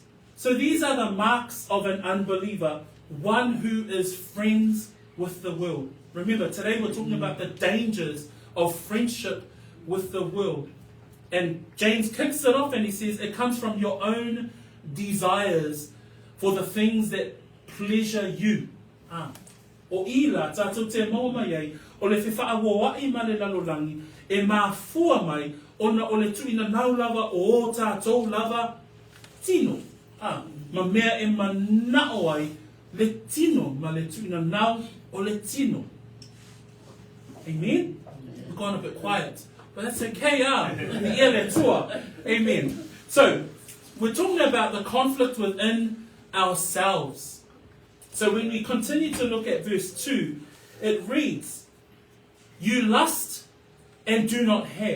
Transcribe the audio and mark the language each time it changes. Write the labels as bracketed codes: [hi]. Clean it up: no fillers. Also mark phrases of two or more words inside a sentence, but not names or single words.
[en] So these are the marks of an unbeliever, one who is friends with the world. Remember, today we're talking about the dangers of friendship with the world. And James kicks it off and he says, it comes from your own desires for the things that pleasure you. [sm] O ila, tātou te mauma iei, o le fefaauoa'i ma le lalolagi, e mafua mai, ona o le tuina nau lava o tātou lava tino. Ma mea e manao ai le tino, ma le tuina nau o le tino. [en] Amen? We've gone a bit quiet, but that's okay. Amen. So, we're talking about the conflict within ourselves. So when we continue to look at verse 2, it reads, you lust and do not have.